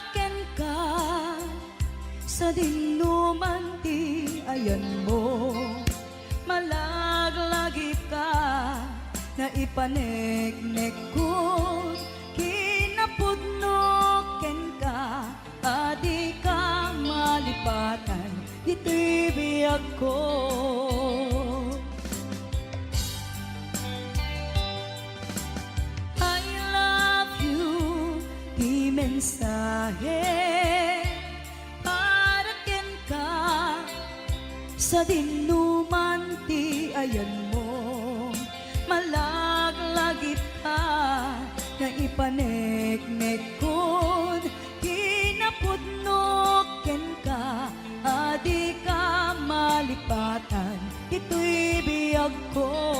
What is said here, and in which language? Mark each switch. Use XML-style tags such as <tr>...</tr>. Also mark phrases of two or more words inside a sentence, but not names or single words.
<ilo>ken ka sa dinuman ti ayan mo, malaglagi ka na ipaneknek ko, kinapudno ken ka, adi ka malipatan, ito'y biyag ko.</ilo> <en>I love you,</en> <ilo>di mensahe para ken ka sa dinuman ti ayan mo, malaglagip ka, na ipaneknek kon, kinapudnoken ka, adi ka malipatan, ito'y biyag ko.</ilo>